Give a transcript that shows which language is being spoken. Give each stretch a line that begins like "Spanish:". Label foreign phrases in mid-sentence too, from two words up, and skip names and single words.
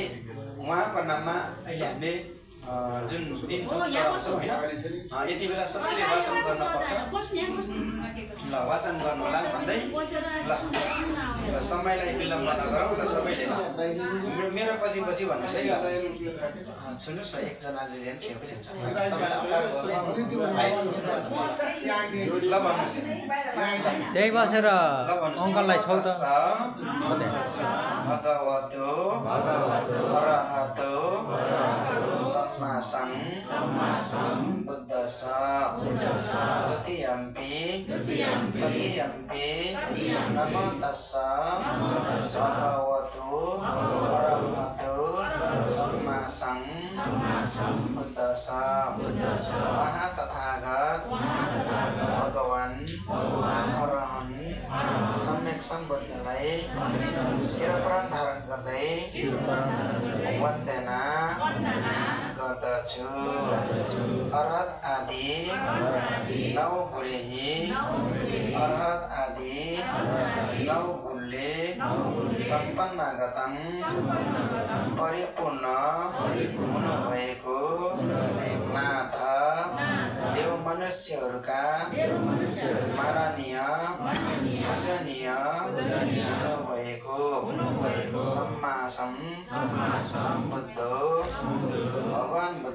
Nepali: उहाँको नाममा अहिले हामीले जुन दिन्छौँ चढाउँछौँ होइन यति बेला सबैले वाचन गर्नुपर्छ ल वाचन गर्नु होला भन्दै ल समयलाई विलम्ब नगरौँ ल सबैले मेरो पछि पछि भन्नुहोस् है सुन्नुहोस् न एकजनाले झन् छेउपछि छ तपाईँलाई अप्ठ्यारो ल भन्नुहोस् त्यही बसेर अङ्कललाई छौ त
Pali: भगवतो अरहतो सम्मा बुद्धस्स द्वितीयम्पि नमो तस्स भगवतो अरहतो सम्मा बुद्धस्स
Nepali: महातथागत भगवान् अरहन् सम्यक सम्बुद्धलाई शिरप्राण धारण गर्दै वन्दना गर्दछु।
Pali: अरहत आदि नौ गुणेहि अरहत
Nepali: आदि नौ गुणले सम्पन्नागतं परिपूर्ण हुनुभएको नाथ देव मनुष्यहरूका माननीय पूजनीय हुनुभएको सम्मासम सम्बुद्ध भगवान